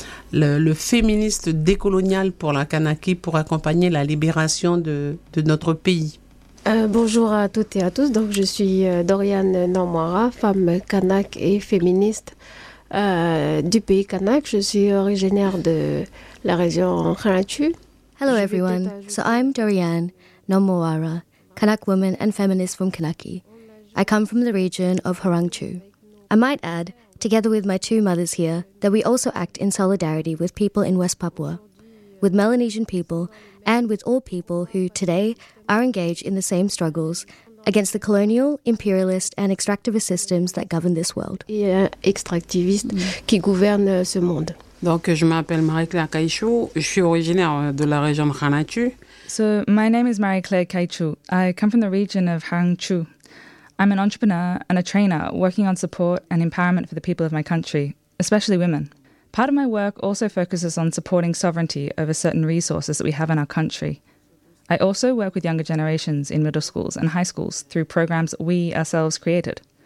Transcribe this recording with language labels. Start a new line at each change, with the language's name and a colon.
French: Le féministe décolonial pour la Kanaky pour accompagner la libération de notre pays. Bonjour à toutes et à tous. Donc, je suis Dorian Namwara, femme Kanak et féministe du pays Kanak. Je suis originaire de la région Khrinachu.
English: Hello everyone. So I'm Dorian Namwara, Kanak woman and feminist from Kanaky. I come from the region of Khrinachu. I might add, together with my two mothers here, that we also act in solidarity with people in West Papua, with Melanesian people, and with all people who today are engaged in the same struggles against the colonial, imperialist, and extractivist systems that govern this world.
French: Extractivist qui gouverne ce monde. Donc, je m'appelle Marie-Claire Kaichou. Je suis originaire de la région de Khrinachu.
English: So, my name is Marie-Claire Kaichou. I come from the region of Khrinachu. I'm an entrepreneur and a trainer working on support and empowerment for the people of my country, especially women. Part of my work also focuses on supporting sovereignty over certain resources that we have in our country. I also work with younger generations in middle schools and high schools through programs we ourselves created.